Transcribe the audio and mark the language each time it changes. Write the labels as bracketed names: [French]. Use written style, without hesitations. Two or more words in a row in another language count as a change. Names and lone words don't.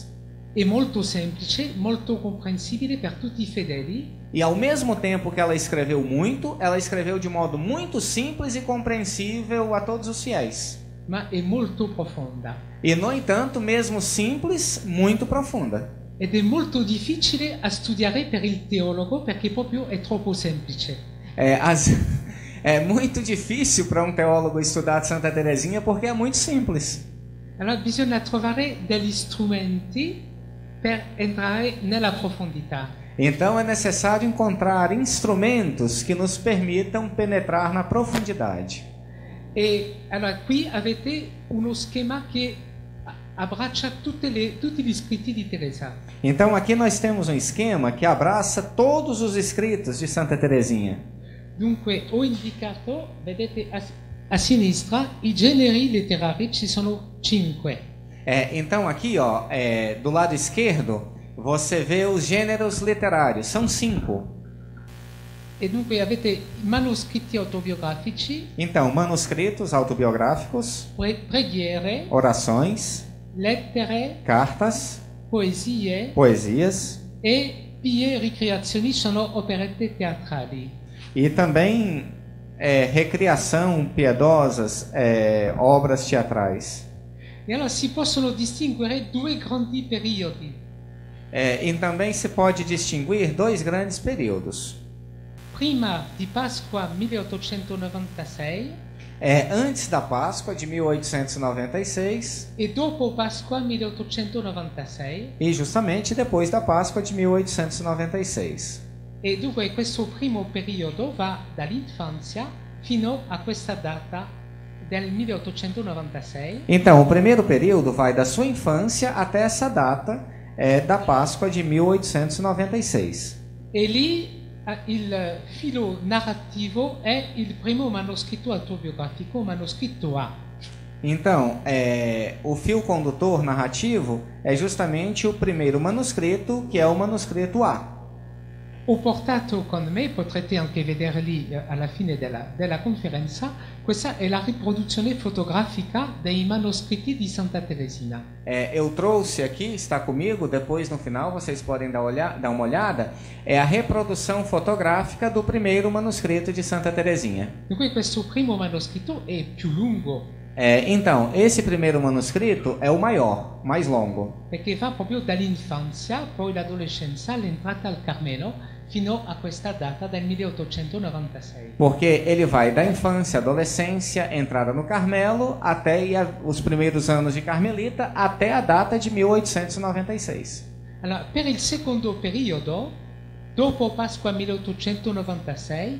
[Italian] È molto semplice, molto comprensibile per tutti i fedeli. [Portuguese] E ao mesmo tempo que ela escreveu muito, ela escreveu de modo muito simples e compreensível a todos os fiéis. [Italian] Ma è molto profonda. [Portuguese] E, no entanto, mesmo simples, muito profunda. [Italian] Ed è molto difficile a studiare per il teologo perché proprio è troppo semplice. [Portuguese] É muito difícil para um teólogo estudar Santa Teresinha porque é muito simples. [Italian] Allora bisogna trovare degli strumenti per entrare nella profondità. [Portuguese] Então é necessário encontrar instrumentos que nos permitam penetrar na profundidade. [Italian] E allora qui avete uno schema che abbraccia tutti gli scritti di Teresa. [Portuguese] Então aqui nós temos um esquema que abraça todos os escritos de Santa Teresinha. [Italian] Dunque ho indicato, vedete a sinistra, i generi letterari, ci sono 5. [Portuguese] Então aqui, do lado esquerdo, você vê os gêneros literários, são 5. [Italian] E dunque avete manoscritti autobiografici. [Portuguese] Então, manuscritos autobiográficos, [Italian] preghiere, [Portuguese] orações, [Italian] lettere, [Portuguese] cartas, [Italian] poesias e pie ricreazioni, sono operette teatrali. [Portuguese] E também recriação piedosas, obras teatrais. [Italian] E allora si possono distinguere 2 grandi periodi. [Portuguese] E também se pode distinguir 2 grandes períodos. [Italian] Prima di Pasqua 1896. [Portuguese] Antes da Páscoa de 1896. [Italian] E dopo Pasqua 1896. [Portuguese] E justamente depois da Páscoa de 1896. [Italian] E dunque questo primo periodo va dall'infanzia fino a questa data del 1896. [Portuguese] Então, o primeiro período vai da sua infância até essa data da Páscoa de 1896. [Italian] E lì il filo narrativo è il primo manoscritto autobiografico, manoscritto A. [Portuguese] Então, o fio condutor narrativo é justamente o primeiro manuscrito, que é o manuscrito A. [Italian] Ho portato con me, potrete anche vederli alla fine della conferenza, questa è la riproduzione fotografica dei manoscritti di Santa Teresina. [Portuguese] Eu trouxe aqui, está comigo, depois no final vocês podem dar uma olhada, é a reprodução fotográfica do primeiro manuscrito de Santa Teresinha. [Italian] Dunque questo primo manoscritto è più lungo. [Portuguese] Então, esse primeiro manuscrito é o maior, mais longo. [Italian] Perché va proprio dall'infanzia, poi l'adolescenza, l'entrata al Carmelo, fino a questa data del 1896. [Portuguese] Porque ele vai da infância, adolescência, entrada no Carmelo, até os primeiros anos de Carmelita, até a data de 1896. [Italian] Allora, per il secondo periodo, dopo Pasqua 1896,